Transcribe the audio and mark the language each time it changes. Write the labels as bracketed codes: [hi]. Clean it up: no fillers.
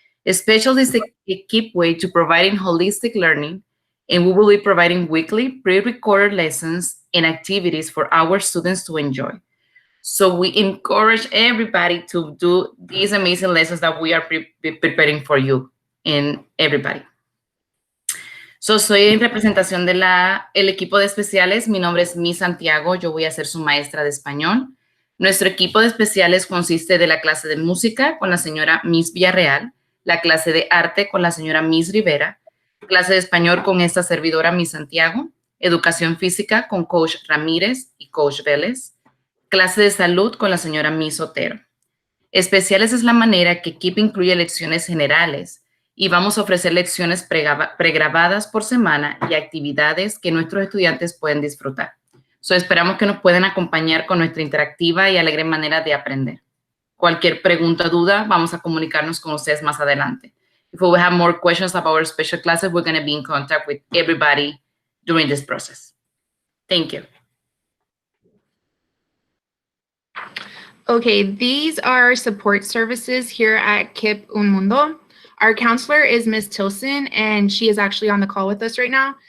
[en] Special is a KIPP way to providing holistic learning, and we will be providing weekly pre-recorded lessons and activities for our students to enjoy. So we encourage everybody to do these amazing lessons that we are preparing for you and everybody. [es] So soy en representación de el equipo de especiales. Mi nombre es Miss Santiago. Yo voy a ser su maestra de español. Nuestro equipo de especiales consiste de la clase de música con la señora Miss Villarreal, la clase de arte con la señora Miss Rivera, clase de español con esta servidora Miss Santiago, educación física con Coach Ramírez y Coach Vélez, clase de salud con la señora Miss Otero. Especiales es la manera que KIPP incluye lecciones generales y vamos a ofrecer lecciones pregrabadas por semana y actividades que nuestros estudiantes pueden disfrutar. So, esperamos que nos puedan acompañar con nuestra interactiva y alegre manera de aprender. Cualquier pregunta o duda, vamos a comunicarnos con ustedes más adelante. [en] If we have more questions about our special classes, we're going to be in contact with everybody during this process. Thank you. Okay, these are support services here at KIPP Un Mundo. Our counselor is Ms. Tilson, and she is actually on the call with us right now.